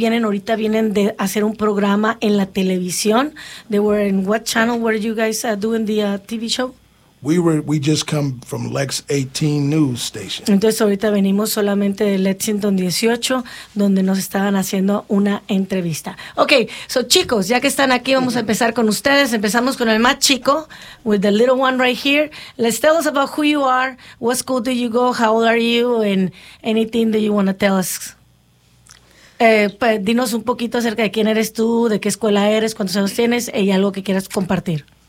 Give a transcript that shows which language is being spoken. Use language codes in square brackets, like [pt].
[es] Vienen ahorita, vienen de hacer un programa en la televisión. [en] They were in what channel were you guys doing the TV show? We just come from Lex 18 News Station. [es] Entonces ahorita venimos solamente de Lexington 18, donde nos estaban haciendo una entrevista. Okay, so chicos, ya que están aquí, vamos a empezar con ustedes. Empezamos con el más chico, [en] with the little one right here. Let's tell us about who you are, what school do you go, how old are you, and anything that you want to tell us. [es] Pues, dinos un poquito acerca de quién eres tú, de qué escuela eres, cuántos años tienes, y algo que quieras compartir.